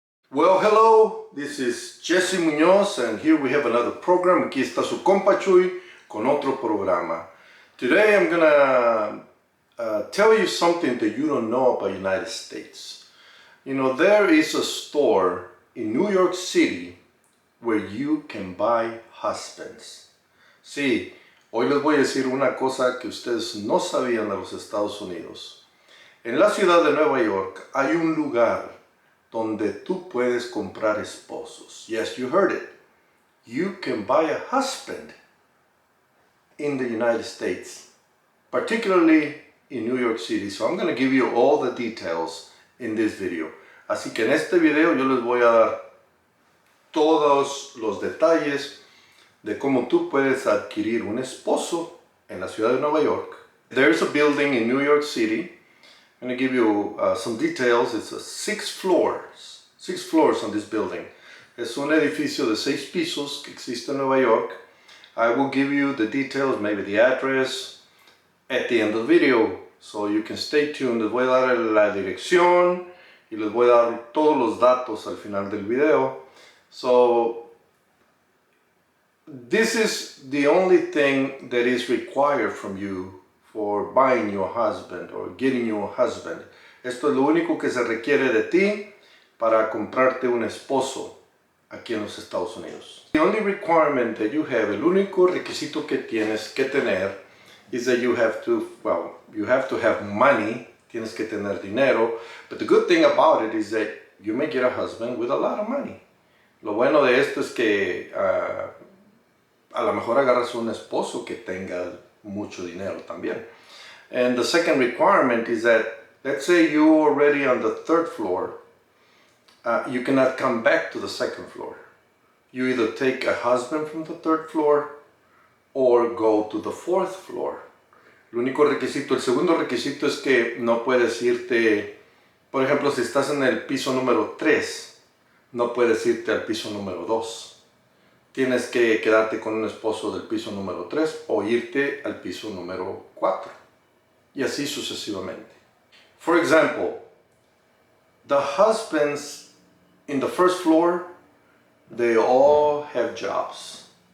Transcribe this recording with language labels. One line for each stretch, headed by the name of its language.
English: Well, hello, this is Jesse Muñoz and here we have another program.
Spanish: Aquí está su compa Chuy con otro programa.
English: Today I'm gonna tell you something that you don't know about United States. You know, there is a store in New York City where you can buy husbands.
Spanish: Sí, hoy les voy a decir una cosa que ustedes no sabían de los Estados Unidos. En la ciudad de Nueva York hay un lugar donde tú puedes comprar esposos.
English: Yes, you heard it. You can buy a husband in the United States, particularly in New York City. So I'm going to give you all the details in this video.
Spanish: Así que en este video yo les voy a dar todos los detalles de cómo tú puedes adquirir un esposo en la ciudad de Nueva York.
English: There's a building in New York City. I'm going to give you some details. It's a 6 floors on this building.
Spanish: Es un edificio de 6 pisos que existe en Nueva York.
English: I will give you the details, maybe the address, at the end of the video. So you can stay tuned.
Spanish: Les voy a dar la dirección y les voy a dar todos los datos al final del video.
English: So this is the only thing that is required from you for buying you a husband or getting you a husband.
Spanish: Esto es lo único que se requiere de ti para comprarte un esposo aquí en los Estados Unidos.
English: The only requirement that you have,
Spanish: el único requisito que tienes que tener
English: is that you have to have money,
Spanish: tienes que tener dinero,
English: but the good thing about it is that you may get a husband with a lot of money.
Spanish: Lo bueno de esto es que a lo mejor agarras un esposo que tenga mucho dinero también.
English: And the second requirement is that, let's say you're already on the 3rd floor, you cannot come back to the 2nd floor. You either take a husband from the 3rd floor or go to the 4th floor.
Spanish: El único requisito, el segundo requisito es que no puedes irte, por ejemplo, si estás en el piso número 3, no puedes irte al piso número 2. Tienes que quedarte con un esposo del piso número 3 o irte al piso número 4. Y así sucesivamente.
English: For example, the husbands in the 1st floor, they all have jobs.